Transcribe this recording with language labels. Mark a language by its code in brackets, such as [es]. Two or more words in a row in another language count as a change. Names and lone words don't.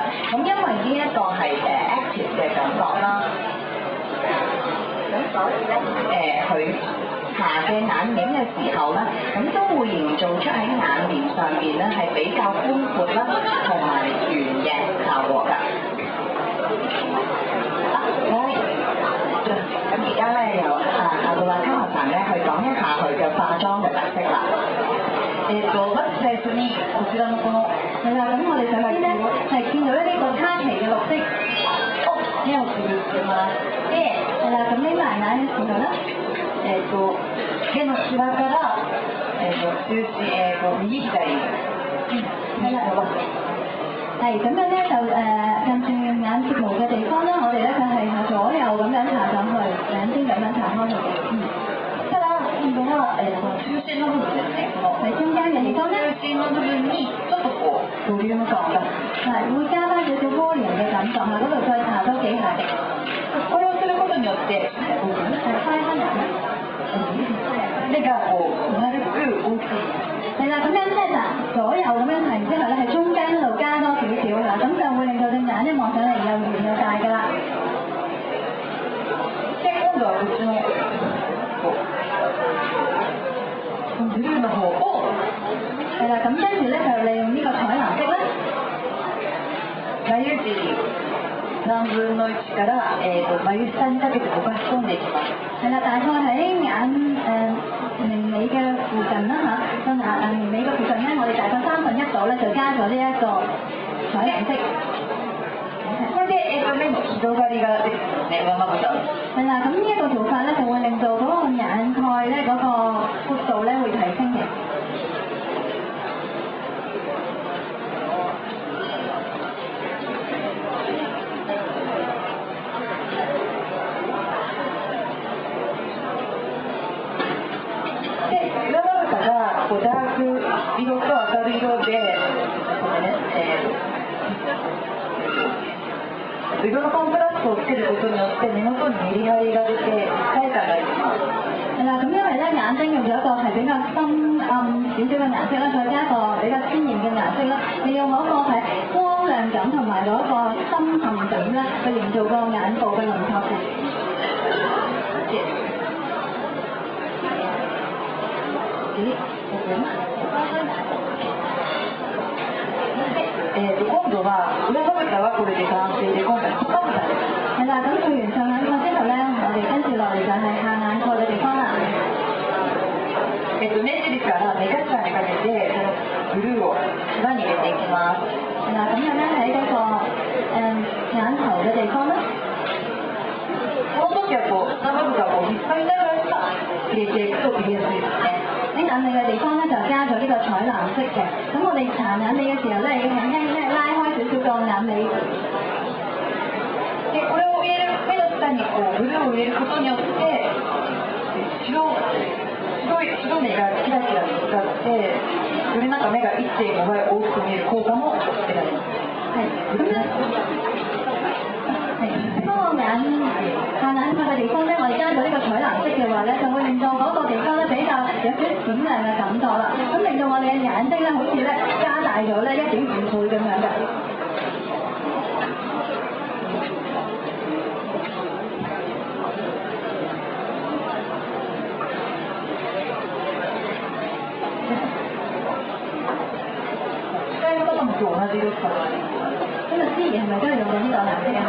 [yue] 咁因為呢一個係active 嘅感覺啦，咁所以咧佢搽嘅眼影嘅時候咧，咁都會營造出喺眼簾上邊咧係比較寬闊啦，同埋圓嘅效果㗎。咁而家咧由阿杜亞卡華神咧去講一下佢嘅化妝嘅特色啦。 [ja] まず最初にこちらのこの [yue] 係啦，咁我哋首先咧係見到呢個卡其嘅綠色， [ja] 目をつぶってもらって [yue] 係啦，咁眯埋眼嘅時候咧， [ja] 手のしわから中心右左 [yue] 係啦，係咁樣咧就近住眼睫毛嘅地方咧，我哋咧就係左右咁樣搽上去，兩邊咁樣搽開佢嘅。 [ja] ただ今度は中心の部分ですね。 [yue] 喺中間嘅地方咧， [ja] 中心の部分にちょっとこうボリューム感が [yue] 係會加翻少少 volume 嘅感覺，喺嗰度再搽多幾下。 [ja] これをすることによって [yue] 開翻嚟咧。 [ja] 目がこうなるべく大きい。 [yue] 係啦，咁樣咧就左右咁樣搽完之後咧，喺中間嗰度加多少少㗎，咁就會令到隻眼咧望上嚟又圓又大㗎啦。 [ja] で今度はこっちのブルーの方を [yue] 係啦，咁跟住咧就利用呢個彩藍色啦， [ja] 眉尻3分の1から眉下にかけてぼかし込んでいきます。 [yue] 係啦，大概喺眼眉尾嘅附近啦嚇，個眼眉尾嘅附近咧，我哋大概1/3度咧就加咗呢一個彩藍色。 [ja] これで目の広がりが出てきますね、上まぶた。 [yue] 係啦，咁呢一個做法咧就會令到嗰個眼蓋咧嗰個闊度咧會提升嘅。 [ja] で上まぶたがこうダーク色と明るい色で色のコントラストをつけることによって目元にメリハリが出て生え感が出ます。 [yue] 係啦，咁因為咧眼睛用咗一個係比較深暗少少嘅顏色啦，再加一個比較鮮豔嘅顏色啦，利用嗰個係光亮感同埋嗰個深沉感咧，去營造個眼部嘅輪廓嘅。 [ja] 今度は裏まぶたはこれで完成で、今回下まぶたです。 [yue] 係啦，咁做完上眼課之後咧，我哋跟住落嚟就係下眼課嘅地方啦。 [ja] 目尻から目頭にかけてブルーを輪に入れていきます。 [yue] 係啦，咁樣咧喺嗰個眼頭嘅地方咧， [ja] この時はこう下まぶたを引っ張りながら入れていくと入れやすいですね。 [yue] 喺眼尾嘅地方咧就加咗呢個彩藍色嘅，咁我哋搽眼尾嘅時候咧要輕輕咧拉開少少個眼尾。 [ja] でこれを入れる目の下にこうブルーを入れることによって白目がキラキラと光ってよりなんか目が 1.5 倍大きく見える効果も得られます。 [yue] 係咁咧。當個下眼發嘅地方咧，我哋加咗呢個彩藍色嘅話咧，就會令到嗰個地方咧比較有少少閃亮嘅感覺啦。咁令到我哋嘅眼睛咧，好似咧加大咗咧1.5倍咁樣嘅。 [ja] 同同じ色使われて [yue] 今日思怡係咪都係用緊呢個顏色啊？